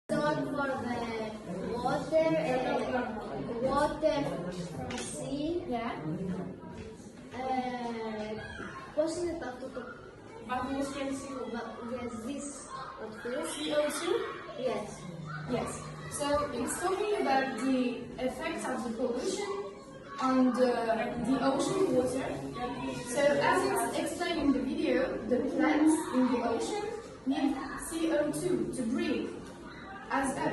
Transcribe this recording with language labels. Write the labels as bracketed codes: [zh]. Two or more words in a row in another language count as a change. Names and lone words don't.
[en] call for the water, water from sea. Yeah. [el] Πώς είναι το αυτό το... Βαθμός Celsius. [en] Yes, this. What is? CO2? Yes. Yes. So it's talking about the effects of the pollution on the ocean water. So as it's explained in the video, the plants in the ocean need CO2 to breathe, as us.